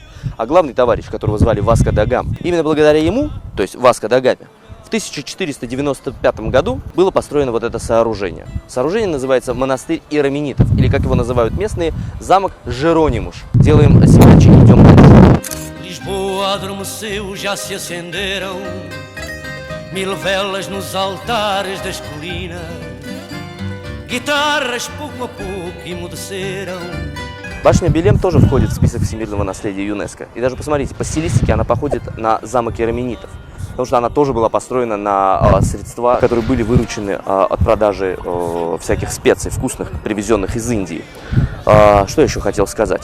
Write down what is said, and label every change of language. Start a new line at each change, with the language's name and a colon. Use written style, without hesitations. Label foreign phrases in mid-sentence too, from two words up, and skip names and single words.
Russian: А главный товарищ, которого звали Васко да Гама. Именно благодаря ему, то есть Васко да Гаме, в 1495 году было построено вот это сооружение. Сооружение называется монастырь Иероменитов, или как его называют местные, замок Жеронимуш. Делаем семечки, идем дальше.
Portuguese: Lisboa adormeceu, já se acenderam 1000 velas nos altares das colinas. Guitarras pouco a pouco emudeceram.
Russian: Башня Белем тоже входит в список всемирного наследия ЮНЕСКО. И даже посмотрите, по стилистике она походит на замок Иероменитов. Потому что она тоже была построена на средства, которые были выручены от продажи всяких специй вкусных, привезенных из Индии. Что еще хотел сказать?